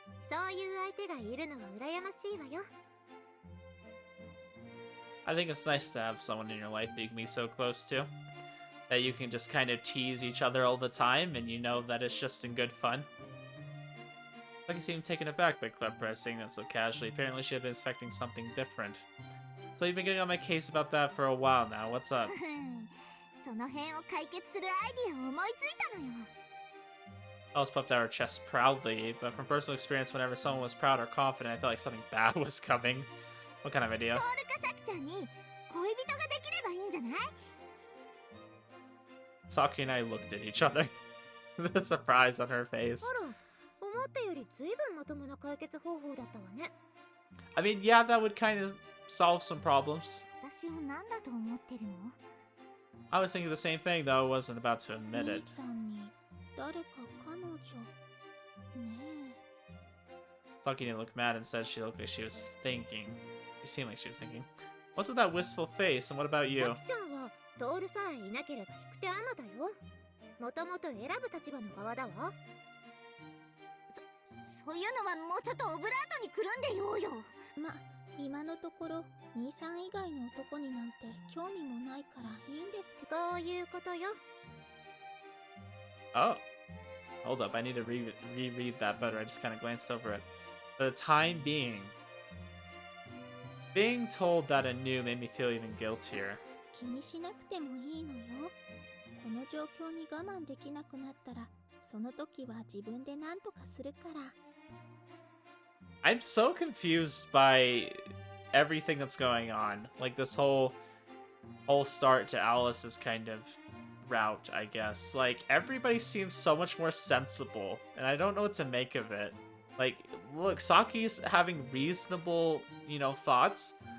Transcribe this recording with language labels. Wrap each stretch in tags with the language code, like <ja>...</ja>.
<ja>そういう相手がいるのは羨ましいわよ。</ja> <en>I think it's nice to have someone in your life that you can be so close to. That you can just kind of tease each other all the time, and you know that it's just in good fun. Lucky seemed taken aback by Kleprez saying that so casually. Apparently she had been expecting something different. So you've been getting on my case about that for a while now. What's up?</en> <ja>その辺を解決するアイディアを思いついたのよ。</ja> <en>Alice puffed out her chest proudly, but from personal experience, whenever someone was proud or confident, I felt like something bad was coming. What kind of idea?</en> <ja>トールかサキちゃんに恋人ができればいいんじゃない？</ja> <en>Saki and I looked at each other. The surprise on her face.</en> <ja>あら、思ったよりずいぶんまともな解決方法だったわね。</ja> <en>I mean, yeah, that would kind of solve some problems.</en> <ja>私を何だと思ってるの？</ja> <en>I was thinking the same thing, though I wasn't about to admit</en> <ja>兄</ja> <en>it.</en> <ja>さんに誰か彼女ね</ja> <en>Saki didn't look mad. Instead, she looked like she was thinking. She seemed like she was thinking. What's with that wistful face, and what about</en> <ja>サ</ja> <en>you?</en> <ja>キちゃんはトールさえいなければ引く手あまだよ。もともと選ぶ立場の側だわ。そういうのはもうちょっとオブラートにくるんでようよ。え。ま、今のところ兄さん以外の男になんて興味もないからいいんですけど。こういうことよ。</ja> <en>Oh. Hold up, I need to reread that better. I just kind of glanced over it. For the time being told that anew made me feel even guiltier.</en> <ja>気にしなくてもいいのよ。この状況に我慢できなくなったら、その時は自分で何とかするから。</ja> <en>I'm so confused by everything that's going on. Like this whole start to Alice's kind of route, I guess. Like everybody seems so much more sensible, and I don't know what to make of it. Like, look, Saki's having reasonable, thoughts.</en>